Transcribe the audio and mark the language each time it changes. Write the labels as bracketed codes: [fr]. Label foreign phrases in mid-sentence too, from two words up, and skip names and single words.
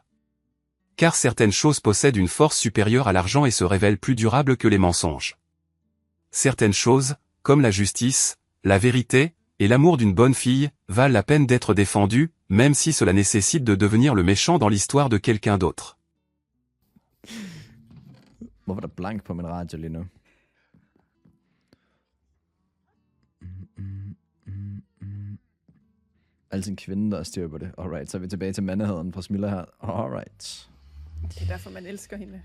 [fr] Car certaines choses possèdent une force supérieure à l'argent et se révèlent plus durables que les mensonges. Certaines choses, comme la justice, la vérité, et l'amour d'une bonne fille, valent la peine d'être défendues, même si cela nécessite de devenir le méchant dans l'histoire de quelqu'un d'autre. [da] Hvorfor er der blank på min radio lige nu? Altså en kvinde, der styrer på det. Alright, så er vi tilbage til mandigheden fra Smilla her. Alright. Det er derfor, man elsker hende.